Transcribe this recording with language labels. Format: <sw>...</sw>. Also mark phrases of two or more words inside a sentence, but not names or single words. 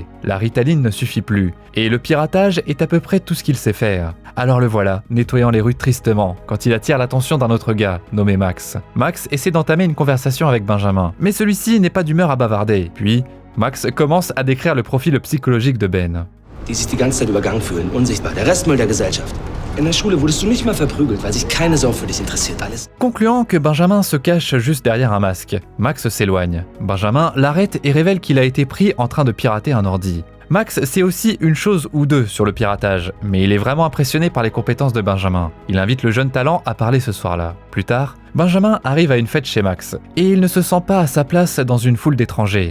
<fr>La Ritaline ne suffit plus, et le piratage est à peu près tout ce qu'il sait faire. Alors le voilà, nettoyant les rues tristement, quand il attire l'attention d'un autre gars, nommé Max. Max essaie d'entamer une conversation avec Benjamin, mais celui-ci n'est pas d'humeur à bavarder. Puis, Max commence à décrire le profil psychologique de Ben.</fr> <de>Die sich die ganze Zeit übergangen fühlen, unsichtbar, der Restmüll der Gesellschaft. In der Schule wurdest du nicht mal verprügelt, weil sich keine Sau für dich interessiert, alles.</de> <fr>Concluant que Benjamin se cache juste derrière un masque, Max s'éloigne. Benjamin l'arrête et révèle qu'il a été pris en train de pirater un ordi. Max sait aussi une chose ou deux sur le piratage, mais il est vraiment impressionné par les compétences de Benjamin. Il invite le jeune talent à parler ce soir-là. Plus tard, Benjamin arrive à une fête chez Max, et il ne se sent pas à sa place dans une foule d'étrangers.</fr>